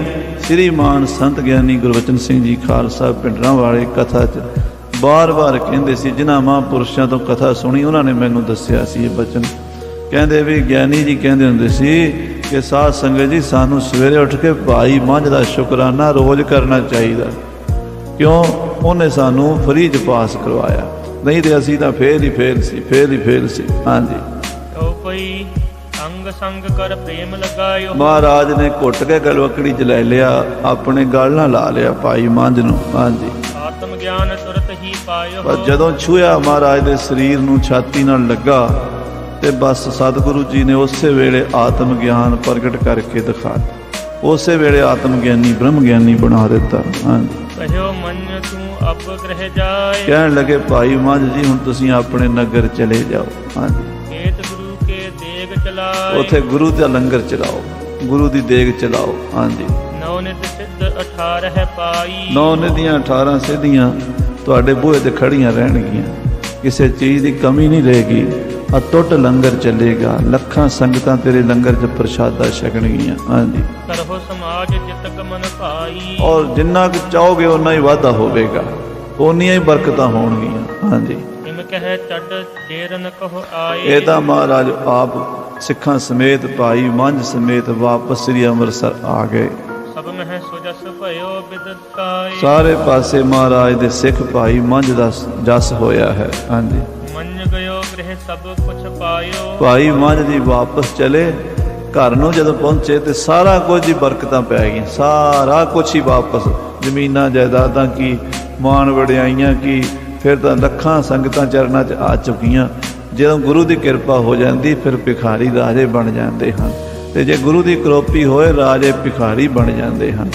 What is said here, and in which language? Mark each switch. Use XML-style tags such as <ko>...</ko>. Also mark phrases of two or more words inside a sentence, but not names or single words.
<pa>ਸ੍ਰੀਮਾਨ ਸੰਤ ਗਿਆਨੀ ਗੁਰਬਚਨ ਸਿੰਘ ਜੀ ਖਾਲਸਾ ਪਿੰਡਰਾਂ ਵਾਲੇ ਕਥਾ 'ਚ ਬਾਰ-ਬਾਰ ਕਹਿੰਦੇ ਸੀ, ਜਿਨ੍ਹਾਂ ਮਹਾਂਪੁਰਸ਼ਾਂ ਤੋਂ ਕਥਾ ਸੁਣੀ ਉਹਨਾਂ ਨੇ ਮੈਨੂੰ ਦੱਸਿਆ ਸੀ ਇਹ ਬਚਨ। ਕਹਿੰਦੇ ਵੀ ਗਿਆਨੀ ਜੀ ਕਹਿੰਦੇ ਹੁੰਦੇ ਸੀ ਕਿ ਸਾਧ ਸੰਗਤ ਜੀ ਸਾਨੂੰ ਸਵੇਰੇ ਉੱਠ ਕੇ ਭਾਈ ਮੰਝ ਦਾ ਸ਼ੁਕਰਾਨਾ ਰੋਜ਼ ਕਰਨਾ ਚਾਹੀਦਾ। ਕਿਉਂ? ਉਹਨੇ ਸਾਨੂੰ ਫ੍ਰੀ 'ਚ ਪਾਸ ਕਰਵਾਇਆ, ਨਹੀਂ ਤੇ ਅਸੀਂ ਤਾਂ ਫੇਲ ਹੀ ਫੇਲ ਸੀ। ਹਾਂਜੀ</pa> <bra>तो कोई अंग संग कर प्रेम लगायो।</bra> <pa>ਮਹਾਰਾਜ ਨੇ ਘੁੱਟ ਕੇ ਗਲਵਕੜੀ 'ਚ ਲੈ ਲਿਆ, ਆਪਣੇ ਗਲ ਨਾਲ ਲਾ ਲਿਆ ਭਾਈ ਮੰਝ ਨੂੰ। ਹਾਂਜੀ</pa> <bra>आत्म ज्ञान तुरत ही पायो।</bra> <pa>ਪਰ ਜਦੋਂ ਛੂਹਿਆ ਮਹਾਰਾਜ ਦੇ ਸਰੀਰ ਨੂੰ, ਛਾਤੀ ਨਾਲ ਲੱਗਾ ਤੇ ਬਸ ਸਤਿਗੁਰੂ ਜੀ ਨੇ ਉਸੇ ਵੇਲੇ ਆਤਮ ਗਿਆਨ ਪ੍ਰਗਟ ਕਰਕੇ ਦਿਖਾਇਆ। ਉਸੇ ਵੇਲੇ ਆਤਮ ਗਿਆਨੀ ਬ੍ਰਹਮ ਗਿਆਨੀ ਬਣਾ ਦਿੱਤਾ। ਹਾਂਜੀ</pa> <bra>कहो मन तू अब ग्रह जाए।</bra> <pa>ਕਹਿਣ ਲੱਗੇ ਭਾਈ ਮੰਝ ਜੀ ਹੁਣ ਤੁਸੀਂ ਆਪਣੇ ਨਗਰ ਚਲੇ ਜਾਓ। ਹਾਂਜੀ</pa> <bra>खेत गुरु के देग चलाए।</bra> <pa>ਉੱਥੇ ਗੁਰੂ ਦਾ ਲੰਗਰ ਚਲਾਓ, ਗੁਰੂ ਦੀ ਦੇਗ ਚਲਾਓ। ਹਾਂਜੀ</pa> <bra>नौ नित सिद्ध 18 पाई।</bra> <pa>9 ਨਿਧੀਆਂ 18 ਸਿੱਧੀਆਂ ਤੁਹਾਡੇ ਬੂਹੇ ਤੇ ਖੜੀਆਂ ਰਹਿਣਗੀਆਂ, ਕਿਸੇ ਚੀਜ਼ ਦੀ ਕਮੀ ਨਹੀਂ ਰਹੇਗੀ। ਅਟੁੱਟ ਲੰਗਰ ਚੱਲੇਗਾ, ਲੱਖਾਂ ਸੰਗਤਾਂ ਤੇਰੇ ਲੰਗਰ 'ਚ ਪ੍ਰਸ਼ਾਦਾ ਛਕਣਗੀਆਂ। ਹਾਂਜੀ</pa> <bra>करहो समाज जितक मन भाई।</bra> <pa>ਔਰ ਜਿੰਨਾ ਕੁ ਚਾਹੋਗੇ ਓਨਾ ਹੀ ਵਾਧਾ ਹੋਵੇਗਾ, ਓਨੀਆਂ ਹੀ ਬਰਕਤਾਂ ਹੋਣਗੀਆਂ। ਹਾਂਜੀ</pa> <bra>इम कह चढ़ देर न कहो आए।</bra> <pa>ਇਹ ਤਾਂ ਮਹਾਰਾਜ ਆਪ ਸਿੱਖਾਂ ਸਮੇਤ ਭਾਈ ਮੰਝ ਸਮੇਤ ਵਾਪਸ ਸ੍ਰੀ ਅੰਮ੍ਰਿਤਸਰ ਆ ਗਏ।</pa> <bra>सब मह सुजस भयो बिदताई।</bra> <pa>ਸਾਰੇ ਪਾਸੇ ਮਹਾਰਾਜ ਦੇ ਸਿੱਖ ਭਾਈ ਮੰਝ ਦਾ ਜਸ ਹੋਇਆ ਹੈ। ਹਾਂਜੀ</pa> <bra>मन गयो गृह सब कुछ पायो।</bra> <pa>ਭਾਈ ਮੰਝ ਜੀ ਵਾਪਸ ਚਲੇ ਘਰ ਨੂੰ। ਜਦੋਂ ਪਹੁੰਚੇ ਤੇ ਸਾਰਾ ਕੁਝ ਹੀ ਬਰਕਤਾਂ ਪੈ ਗਈਆਂ, ਸਾਰਾ ਕੁਝ ਹੀ ਵਾਪਸ, ਜ਼ਮੀਨਾਂ ਜਾਇਦਾਦਾਂ ਕੀ, ਮਾਣ ਵਡਿਆਈਆਂ ਕੀ, ਫਿਰ ਤਾਂ ਲੱਖਾਂ ਸੰਗਤਾਂ ਚਰਨਾਂ 'ਚ ਆ ਚੁੱਕੀਆਂ। ਜਦੋਂ ਗੁਰੂ ਦੀ ਕਿਰਪਾ ਹੋ ਜਾਂਦੀ ਫਿਰ ਭਿਖਾਰੀ ਰਾਜੇ ਬਣ ਜਾਂਦੇ ਹਨ, ਤੇ ਜੇ ਗੁਰੂ ਦੀ ਕਰੋਪੀ ਹੋਏ ਰਾਜੇ ਭਿਖਾਰੀ ਬਣ ਜਾਂਦੇ ਹਨ।</pa>